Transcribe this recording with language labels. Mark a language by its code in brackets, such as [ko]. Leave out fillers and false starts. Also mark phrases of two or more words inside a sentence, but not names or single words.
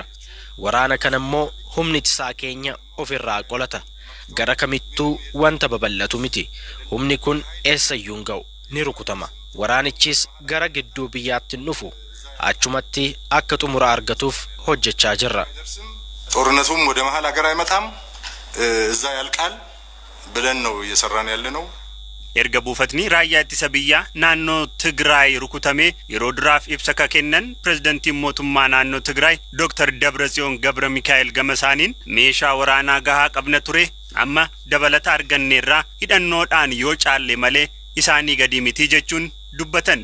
[om] Waraana kana immoo humni ittisaa keenya ofirraa qolata. Gara kamittuu wanta babal'atu miti. Humni kun eessayyuu hin ga'u ni rukutama. Waraanichis gara gidduu biyyaatti dhufu achumatti akka xumura argatuuf hojjechaa jirra. [am] ጦርነቱም ወደ መሃል ሀገር አይመጣም እዛ ያልቃል ብለን ነው እየሰራን ያለነው። [om] erga buufatni raayyaa ittisa biyyaa naannoo Tigraay rukutamee yeroo duraaf ibsa kennan pirezidantiin mootummaa naannoo Tigraay Dr. Dabratsiyoon Gabra Mikaa'el Gamasaaniin meeshaa waraanaa gahaa qabna ture amma dabalata arganneerraa hidhannoodhaan yoo caalle malee isaanii gadi miti jechuun dubbatan.